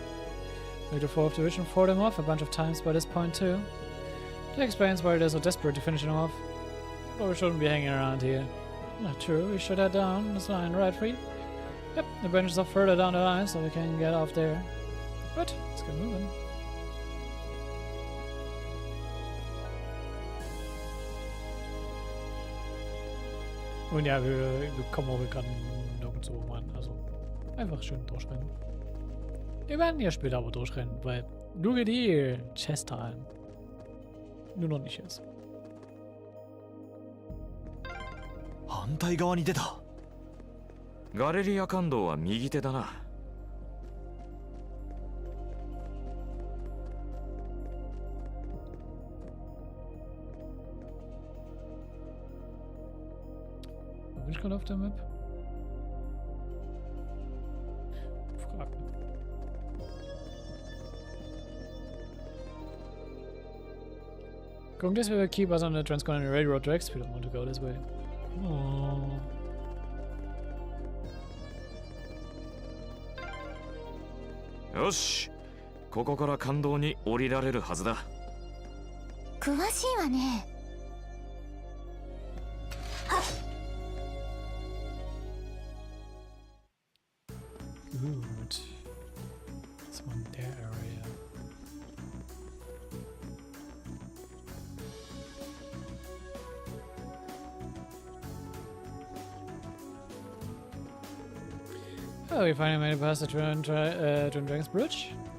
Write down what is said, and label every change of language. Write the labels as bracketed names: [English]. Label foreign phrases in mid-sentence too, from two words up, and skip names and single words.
[English] Like the 4th Division fought him off a bunch of times by this point too. That explains why they're so desperate to finish him off. But we shouldn't be hanging around here. Not true, we should head down this line, right, Free? Yep, the branches are further down the line so we can get off there. But let's get moving. [German] Und ja, wir kommen auch gerade nirgendwo ran. Also einfach schön durchrennen. Wir werden ja später aber durchrennen, weil nur die Chest-Teilen. Nur noch nicht jetzt. [Japanese] 反対側に出た。ガレリア観道は右手だな。 [German] Bin ich gerade auf der Map? Frag. [English] Going this way will keep us on the transcontinental railroad tracks. We don't want to go this way. Oh. [Japanese] よし、ここから観道に降りられるはずだ。詳しいわね。 [English] Good. This one there area. Oh, we finally made it past the Twin Dragons Bridge.